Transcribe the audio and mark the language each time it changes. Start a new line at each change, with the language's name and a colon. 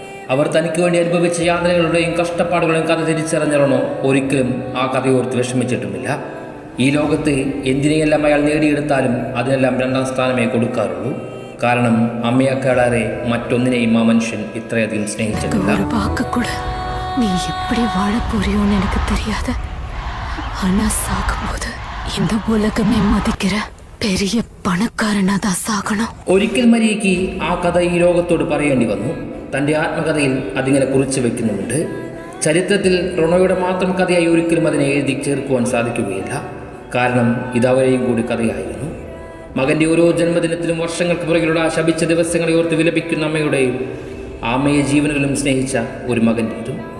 Malayalam: അവർ തനിക്ക് വേണ്ടി അനുഭവിച്ച യാതനകളുടെയും കഷ്ടപ്പാടുകളുടെയും കഥ തിരിച്ചറിഞ്ഞ റൊണോ ഒരിക്കലും ആ കഥയോർത്ത് വിഷമിച്ചിട്ടുമില്ല. ഈ ലോകത്ത് എന്തിനെയെല്ലാം അയാൾ നേടിയെടുത്താലും അതിനെല്ലാം രണ്ടാം സ്ഥാനമേ കൊടുക്കാറുള്ളൂ. കാരണം അമ്മയേക്കാളേറെ മറ്റൊന്നിനെയും ആ മനുഷ്യൻ ഇത്രയധികം സ്നേഹിച്ചിട്ടില്ല.
Tamil: நீ எப்படி வாழ போறியோன்னு எனக்கு தெரியாது. ஆனா சாகும்போது இந்த உலகமே மதிக்கிற பெரிய പണക്കാരനാ தான் சாகணும்.
Malayalam: ഒരിക്കൽ മരിയയ്ക്ക് ആ കഥ ഈ ലോകത്തോട് പറയേണ്ടി വന്നു. തൻ്റെ ആത്മകഥയിൽ അതിങ്ങനെ കുറിച്ചു വെക്കുന്നുമുണ്ട്. ചരിത്രത്തിൽ റൊണോയുടെ മാത്രം കഥയായി ഒരിക്കലും അതിനെ എഴുതി ചേർക്കുവാൻ സാധിക്കുകയില്ല. കാരണം ഇതവരെയും കൂടി കഥയായിരുന്നു. മകൻ്റെ ഓരോ ജന്മദിനത്തിലും വർഷങ്ങൾക്ക് പുറകിലൂടെ ആ ശപിച്ച ദിവസങ്ങളെ ഓർത്ത് വിലപിക്കുന്ന അമ്മയുടെയും അമ്മയെ ജീവനുകളും സ്നേഹിച്ച ഒരു മകൻ്റെതും.